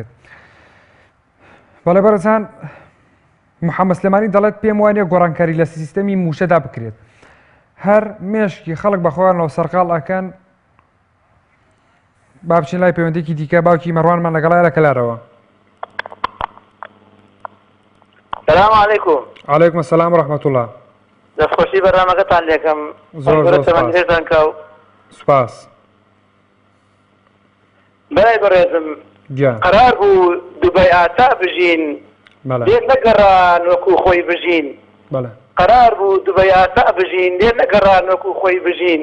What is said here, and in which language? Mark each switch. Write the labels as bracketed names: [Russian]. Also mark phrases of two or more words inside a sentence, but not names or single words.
[Central Kurdish] بەڵێ بەڕێزان محەممەد سلێمانی دەڵێت پێم وانە گۆڕانکاری لە سیستەمی موشەدا بکرێت. هەر مێشکی خەڵک بەخۆیانەوە سەرقاڵ ئەکەن. با بچین لای پەیوەندێکی دیکە باوکی مەڕوانمان لەگەڵایە لە کەلارەوە. [Arabic] سلام علیکم. علیکم السلام ورحمة الله. [Central Kurdish] دەستخۆشی بەرنامەکەتان لێکەم. زۆر سپاس. بەلای بەڕێزم قەرار بوو دوبەی ئاتا بژین لێ نەگەڕان وەکو خۆی بژین. قەرار بوو دوبەی ئاتا بژین لێ نەگەڕان وەکو خۆی بژین.